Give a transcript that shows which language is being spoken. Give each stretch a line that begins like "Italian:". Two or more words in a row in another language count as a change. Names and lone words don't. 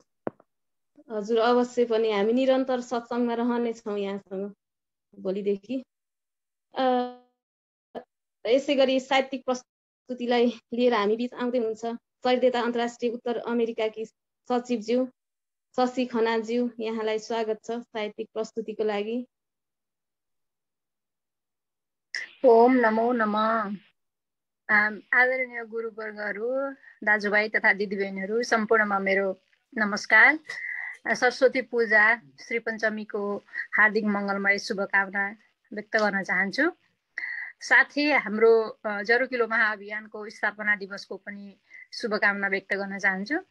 Nepali: हजुर अवश्य पनि, हामी निरन्तर सत्सङ्गमा रहनेछौँ यहाँसँग भोलिदेखि। यसै गरी साहित्यिक प्रस्तुतिलाई लिएर हामी बिच आउँदै हुनुहुन्छ सहृदयता अन्तर्राष्ट्रिय उत्तर अमेरिकाकी सचिवज्यू शशि खनालज्यू। यहाँलाई स्वागत छ साहित्यिक प्रस्तुतिको लागि। ओम नमो नमः। आदरणीय गुरुवर्गहरू, दाजुभाइ तथा दिदीबहिनीहरू, सम्पूर्णमा मेरो नमस्कार। सरस्वती पूजा श्री पञ्चमीको हार्दिक मङ्गलमय शुभकामना व्यक्त गर्न चाहन्छु। साथै हाम्रो 12 किलो महाअभियानको स्थापना दिवसको पनि शुभकामना व्यक्त गर्न चाहन्छु।